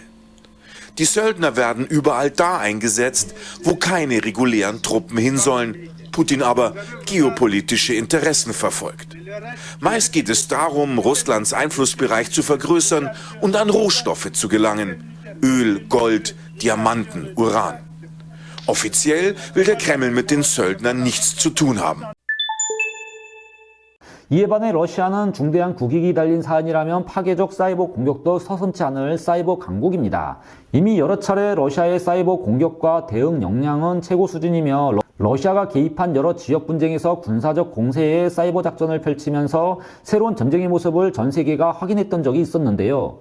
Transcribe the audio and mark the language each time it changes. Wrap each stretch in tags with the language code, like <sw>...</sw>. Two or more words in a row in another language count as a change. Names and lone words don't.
<de>Die Söldner werden überall da eingesetzt, wo keine regulären Truppen hin sollen, Putin aber geopolitische Interessen verfolgt. Meist geht es darum, Russlands Einflussbereich zu vergrößern und an Rohstoffe zu gelangen. Öl, Gold, Diamanten, Uran. Offiziell will der Kreml mit den Söldnern nichts zu tun haben.</de> <ko>이에 반해 러시아는 중대한 국익이 달린 사안이라면 파괴적 사이버 공격도 서슴지 않을 사이버 강국입니다. 이미 여러 차례 러시아의 사이버 공격과 대응 역량은 최고 수준이며 러시아가 개입한 여러 지역 분쟁에서 군사적 공세의 사이버 작전을 펼치면서 새로운 전쟁의 모습을 전 세계가 확인했던 적이 있었는데요.</ko>